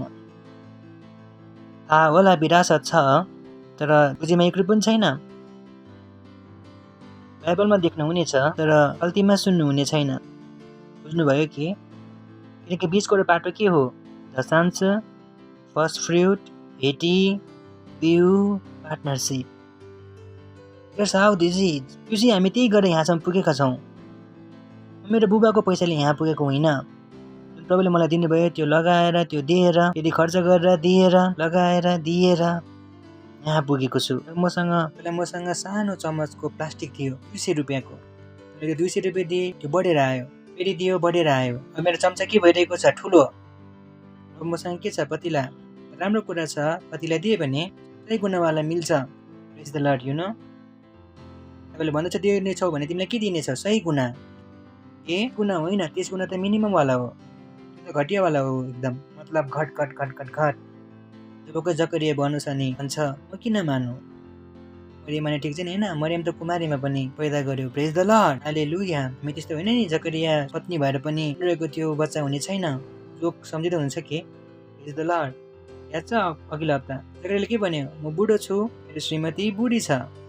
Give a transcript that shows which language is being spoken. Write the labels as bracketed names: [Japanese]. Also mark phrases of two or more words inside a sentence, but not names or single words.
[Nepali] थाहा होला विरासत छ तर बुझिमा एक रुपियाँ पनि छैन। बाइबलमा देख्नु हुनेछ तर गल्तीमा सुन्नुहुने छैन। बुझ्नुभयो कि? किनकि बिचको बाटो के हो? दशांश, फर्स्ट फ्रुट, भेटी, बिउ, पार्टनरसिप। [English] That's how this is। [Nepali] यो चाहिँ हामी त्यही गरेर यहाँसम्म पुगेका छौँ। मेरो बुबाको पैसाले यहाँ पुगेको होइन। प्रभुले मलाई दिनुभयो त्यो लगाएर, त्यो दिएर, यदि खर्च गरेर दिएर, लगाएर दिएर यहाँ पुगेको छु। मसँग सानो चम्मचको प्लास्टिक थियो 200 रुपियाँको। मैले 200 रुपियाँ दिएँ, त्यो बढेर आयो, फेरि दियो बढेर आयो। अब मेरो चम्चा के भइरहेको छ? ठुलो। अब मसँग के छ? पतिला। राम्रो कुरा छ, पतिला दिए भने 100 गुणावाला मिल्छ। [English] Praise the Lord, you know. [Nepali] तपाईँले भन्दछ दिनेछौ भने तिमीलाई के दिनेछ? 100 गुणा। ए गुणा होइन, 30 गुणा त मिनिममवाला हो, त्यो त घटियावाला हो एकदम। मतलब घट घट घट घट घट। जबको जकरिया भन्नु छ नि भन्छ म किन मानु? मरियम माने ठिक छैन होइन? मरियम त कुमारीमा पनि पैदा गर्यो। [English] Praise the Lord, hallelujah. [Nepali] हामी त्यस्तो होइन नि, जकरिया पत्नी भएर पनि रहेको त्यो बच्चा हुने छैन। लोक सम्झिँदै हुनुहुन्छ के? [English] Praise the Lord. [Nepali] याद छ अघिल्लो हप्ता जकरियाले के भन्यो? म बुढो छु, मेरो श्रीमती बुढी छ।